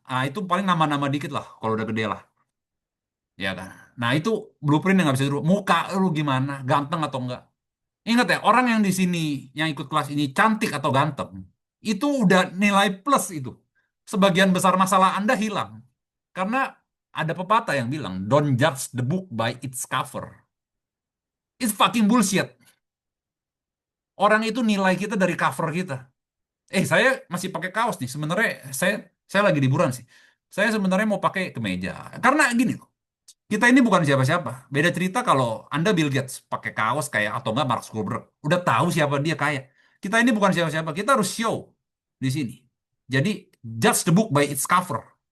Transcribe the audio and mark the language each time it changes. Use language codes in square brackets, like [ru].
[id] Ah, itu paling nama-nama dikit lah, kalau udah gede lah. Ya kan? Nah, itu blueprint yang nggak bisa dirubah. Muka lu gimana, ganteng atau enggak. Ingat ya, orang yang di sini, yang ikut kelas ini, cantik atau ganteng, itu udah nilai plus itu. Sebagian besar masalah Anda hilang. Karena ada pepatah yang bilang, [en] don't judge the book by its cover. It's fucking bullshit. [id] Orang itu nilai kita dari cover kita. Saya masih pakai kaos nih. Sebenarnya saya lagi liburan sih. Saya sebenarnya mau pakai kemeja. Karena gini loh, kita ini bukan siapa-siapa. Beda cerita kalau Anda Bill Gates pakai kaos kayak atau enggak Mark Zuckerberg. Udah tahu siapa dia kaya. Kita ini bukan siapa-siapa. Kita harus show di sini. [en] Jadi judge the book by its cover.